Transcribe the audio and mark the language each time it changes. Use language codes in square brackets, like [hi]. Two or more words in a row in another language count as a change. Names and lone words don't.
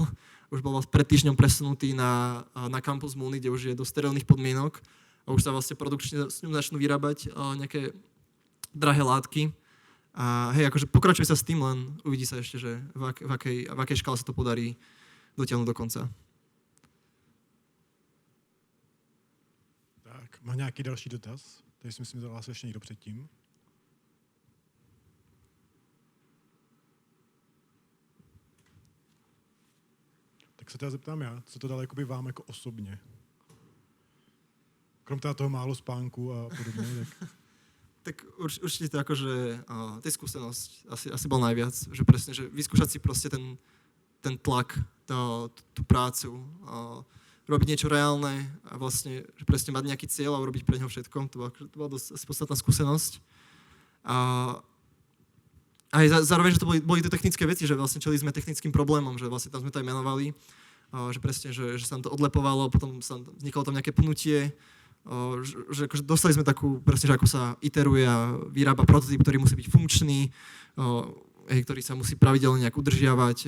[sk] Už bol pred týždňom presunutý na kampus Múny, kde už je do sterilných podmienok a už sa vlastne produkčne s ňou začnú vyrábať nejaké drahé látky. A hej, akože pokračuje sa s tým, len uvidí sa ešte, že v akej škále sa to podarí dotiahnuť do konca. [cs] Tak, má nějaký další dotaz? Tady si myslím, že hlásil ještě někdo předtím. Tak Tak se teda zeptám já, co to dalo jakoby vám jako osobně? Krom teda toho málo spánku a podobně, tak... [sk] Tak určite to akože tá skúsenosť asi bol najviac, že presne, že vyskúšať si proste ten tlak, tú prácu, robiť niečo reálne a vlastne, že presne mať nejaký cieľ a urobiť pre neho všetko, to bola dosť asi podstatná skúsenosť. A aj zároveň, že to boli to technické veci, že vlastne čeli sme technickým problémom, že vlastne tam sme to aj menovali, že presne, že sa nám to odlepovalo, potom vznikalo tam nejaké pnutie, že akože dostali sme takú, presne, že ako sa iteruje a vyrába prototyp, ktorý musí byť funkčný, ktorý sa musí pravidelne nejak udržiavať.